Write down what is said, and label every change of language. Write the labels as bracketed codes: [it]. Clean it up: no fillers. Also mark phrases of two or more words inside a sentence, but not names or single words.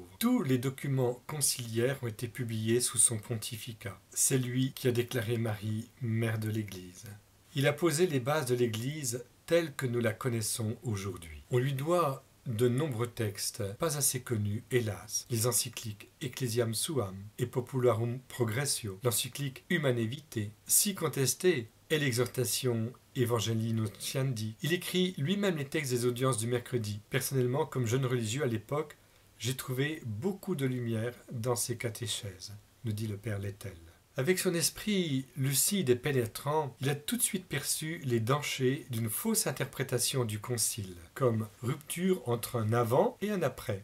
[fr] Tous les documents conciliaires ont été publiés sous son pontificat. C'est lui qui a déclaré Marie mère de l'Église. Il a posé les bases de l'Église telle que nous la connaissons aujourd'hui. On lui doit de nombreux textes, pas assez connus, hélas. Les encycliques Ecclesiam Suam et Popularum Progressio, l'encyclique Humanae Vitae, si contestée, et l'exhortation Evangelii Nuntiandi. Il écrit lui-même les textes des audiences du mercredi. Personnellement, comme jeune religieux à l'époque, j'ai trouvé beaucoup de lumière dans ses catéchèses, nous dit le père Lettel. Avec son esprit lucide et pénétrant, il a tout de suite perçu les dangers d'une fausse interprétation du concile, comme rupture entre un avant et un après.